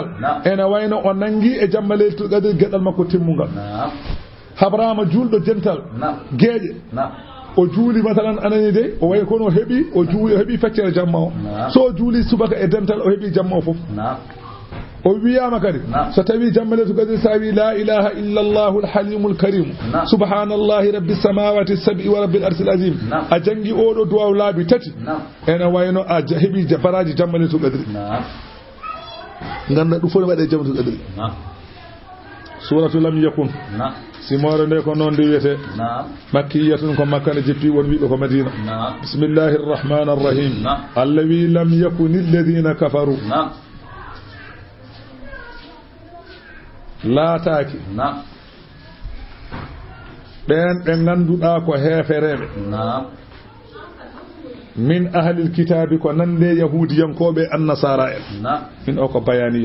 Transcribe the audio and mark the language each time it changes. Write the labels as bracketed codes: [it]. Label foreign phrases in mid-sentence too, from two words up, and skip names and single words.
[ff] ene wayno o nangi e jamma [ar] ليلة القدر [ff] gueɗal makko timmugal habrama julɗo dental geeƴe o juuli masalan anani de o way kono heeɓi o juuli o heeɓi feccere jamma o so juuli subaka e dental o heeɓi jamma o foof o wiyama kadi so tawi jamma [ar] ليلة القدر سا وي لا إله إلا الله الحليم الكريم سبحان الله رب السماوات السبع ورب العرش العظيم [ff] a jangi oɗo duwaw laabi tati ene wayno a heeɓi baraji jamma [ar] ليلة القدر [ff] ganda ɗum fof ne waɗe [ar] جمة القدر سورة لم يكن [ff] simore nde ko noon ndi wiyete makkiyatun ko makka ne jippi won wiɓe ko madina [ar] بسم الله الرحمن الرحيم الله وي لم يكن الذين كفروا [ff] laataaki ɓen ɓe ganduɗa ko heefereɓe [ar] من أهل الكتاب [ff] ko nande yahudiyankoɓe annasara en min o ko bayaniya